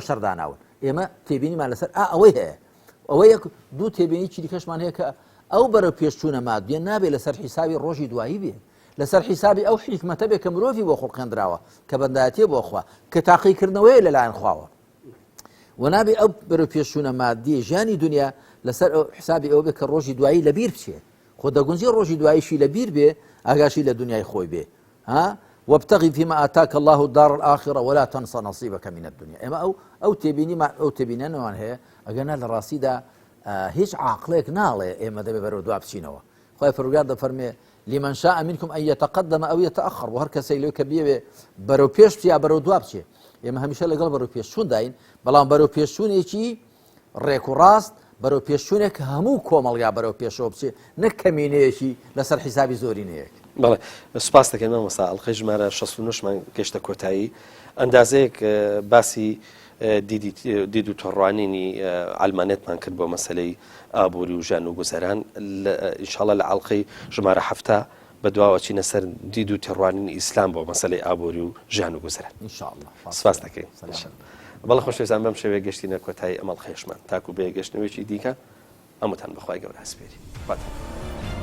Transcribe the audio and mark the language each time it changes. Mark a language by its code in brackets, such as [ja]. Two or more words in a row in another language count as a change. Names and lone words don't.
[ckb] شەرداناون ئێمە تێبینیمان لەسەر ئەوەی هەیە ئەوە یەک دوو تێبینی چی دیکەشمان هەیە کە ئەو بەرەو پێشچوونە مادیە نابێت لەسەر حیسابی ڕۆژی دوایی بێ لەسەر حیسابی ئەو حیکمەتە بێ کە مرۆڤی بۆ خوڵقێنراوە کە بەندایەتیە بۆ خوا کە تاقیکردنەوەیە لەلایەن خواوە و نابێ ئەو بەرەو پێشچوونە مادیە ژیانی دنیا لەسەر حیسابی ئەو بێ کە ڕۆژی دوایی لەبیر بچێت خۆ دەگونجی ڕۆژی دواییشی لەبیر بێ ئاگاشی لە دنیای خۆی بێ [ar] وابتغي فيما آتاك الله الدار الآخرة ولا تنس نصيبك من الدنيا ئێمە [ckb] ئەو تێبینانەوان هەیە ئەگەنا لە ڕاستیدا هیچ عاقلێک ناڵێ ئێمە دەبێ بەرەو دووا بچینەوە خۆی پەروەردگار دەفەرمێ [ar] لمن شاء منكم أن يتقدم أو يتأخر [ckb] وهر کەسێک لێو کە بێوێ بەرەو پێش بچێ یا بەرەو دووا بچێ ئێمە هەمیشە لەگەڵ بەرەو پێشچوون داین بەڵام بەرەو پێشچوونێکی ڕێک و ڕاست بەرەو پێشچوونێک هەموو کۆمەڵیا بەرەو پێشەوە بچێ نەک کەمینەیەکی لەسەر حیسابی زۆرینەیەک بەڵێ سوپاس دەکەم مەسا ئەڵقەی ژمارە 69مان گەشتە کۆتایی ئەندازەیەک باسی دید و تۆڕوانینی ئالمانێتمان کرد بۆ مەسەلەی ئابووری و ژیان و گوزەران ئینشاڵڵا لە ئەڵقەی ژمارە 7 بە دواوە چینە سەر دید و تێڕوانینی ئیسلام بۆ مەسەلەی ئابووری و ژیان و گوزەران سوپاس دەکەین بەڵێ خۆشەویستان بەم شێوەیە گەشتینە کۆتایی ئەمەڵقەیشمان تاکو بێ گەشتنەوەیکی دیکە ئەمەتان بەخوای گەورە هەسپێری